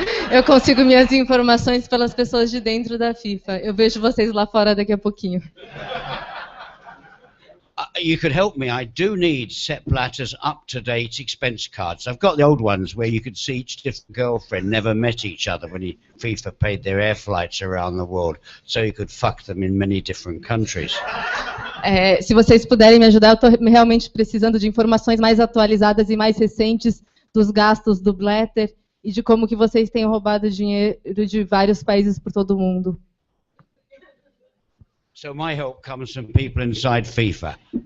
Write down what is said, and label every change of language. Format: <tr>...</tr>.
<pt>Eu consigo minhas informações pelas pessoas de dentro da FIFA. Eu vejo vocês lá fora daqui a pouquinho.</pt> <en>you could help me. I do need Sepp Blatter's up-to-date expense cards. I've got the old ones where you could see each different girlfriend never met each other when FIFA paid their air flights around the world, so you could fuck them in many different countries.</en> <pt>Se vocês puderem me ajudar, eu estou realmente precisando de informações mais atualizadas e mais recentes dos gastos do Blatter e de como que vocês têm roubado dinheiro de vários países por todo o mundo.</pt> <en>So my help comes from people inside FIFA.</en>